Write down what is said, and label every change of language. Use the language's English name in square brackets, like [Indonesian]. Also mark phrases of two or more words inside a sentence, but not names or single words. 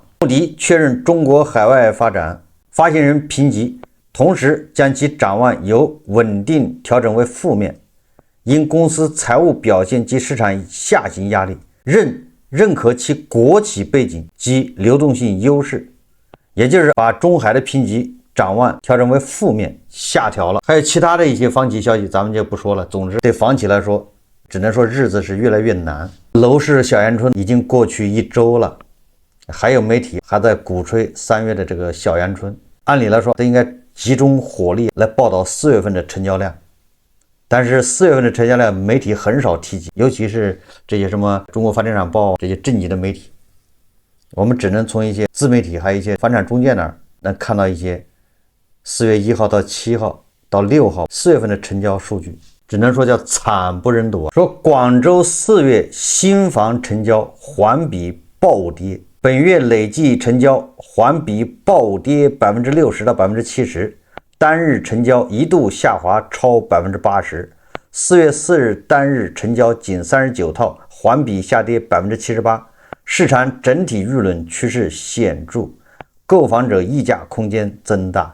[Chinese] 穆迪確認中國海外發展發行人評級，同時將其展望由穩定調整為負面，因公司財務表現及市場下行壓力，認可其國企背景及流動性優勢，也就是把中海的評級展望調整為負面，下調了。還有其他的一些房企消息咱們就不說了。總之对房企來說，只能說日子是越來越難。樓市小陽春已經過去1周了，還有媒體還在鼓吹3月的這個小陽春，按理來說都應該集中火力來報道4月份的成交量，但是4月份的成交量媒體很少提及，尤其是這些什麼中国房地產報這些正经的媒体，我們只能從一些自媒體還有一些房產中介那兒能看到一些4 月1 號到7號到6號4月份的成交数據，只能說叫慘不忍睹。說廣州4月新房成交環比暴跌，本月累計成交環比暴跌60%到70%，單日成交一度下滑超80%。4月4日單日成交僅39套，環比下跌78%，市場整體輿論趨勢顯著，購房者議價空間增大。